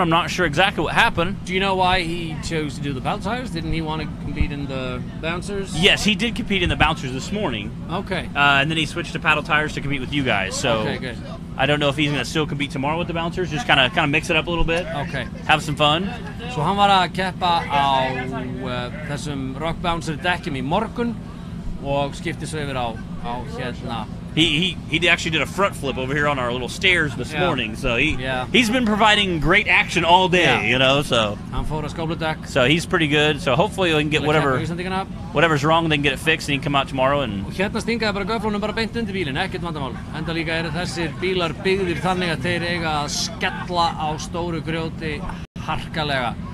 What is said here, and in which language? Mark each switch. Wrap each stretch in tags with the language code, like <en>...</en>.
<en>I'm not sure exactly what happened. Do you know why he chose to do the bounce tires? Didn't he want to compete in the bouncers? Yes, he did compete in the bouncers this morning. Okay. And then he switched to paddle tires to compete with you guys. So okay, good. I don't know if he's going to still compete tomorrow with the bouncers. Just kind of mix it up a little bit. Okay. Have some fun.</en> <is>So hann var að keppa á þessum rock bouncer dekkjum í morgun og skipti svo yfir á hérna.</is> <en>He actually did a front flip over here on our little stairs this morning. So he's been providing great action all day, you know. So</en> <is>hann fór að skóladekk.</is> <en>So he's pretty good. So hopefully we can get whatever's wrong, then get it fixed, and he can come out tomorrow. And</en> <is>og hérna stingaði bara göflunum bara beint undir bílinn, ekkert vandamál. Enda líka eru þessir bílar byggðir þannig að þeir eiga að skella á stóru grjóti harkalega.</is>